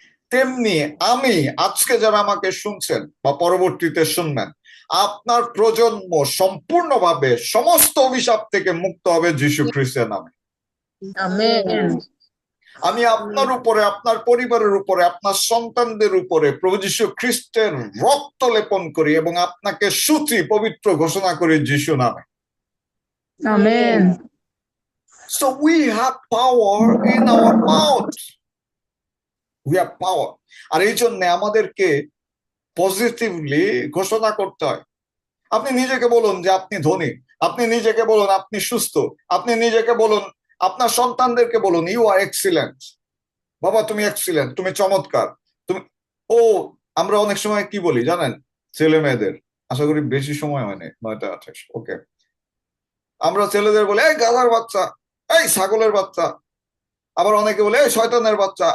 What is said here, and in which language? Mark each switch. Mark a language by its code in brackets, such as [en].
[bn] তেমনি আমি আজকে যারা আমাকে শুনছেন বা পরবর্তীতে শুনবেন, আপনার প্রজন্ম সম্পূর্ণভাবে সমস্ত অভিশাপ থেকে মুক্ত হবে যীশু খ্রিস্টের নামে। আমেন। আমি আপনার উপরে, আপনার পরিবারের উপরে, আপনার সন্তানদের উপরে প্রভু যীশু খ্রিস্টের রক্ত লেপন করি এবং আপনাকে সূচি পবিত্র ঘোষণা করি যীশু নামে। Amen. [en] So we have power in our mouth. We have power. [bn] আর এই জন্য আমাদেরকে পজিটিভলি ঘোষণা করতে হয়। আপনি নিজেকে বলুন যে আপনি ধনী, আপনি নিজেকে বলুন আপনি সুস্থ, আপনি নিজেকে বলুন, আপনার সন্তানদেরকে বলুন [en] you are excellent, [bn] বাবা তুমি এক্সিলেন্ট, তুমি চমৎকার, তুমি আমরা অনেক সময় কি বলি জানেন ছেলে মেয়েদের, আশা করি বেশি সময় হয়নি, 9:28, ওকে, আমরা ছেলেদের বলে এই গাধার বাচ্চা, এই ছাগলের বাচ্চা, আবার অনেকে বলে এই শয়তানের বাচ্চা।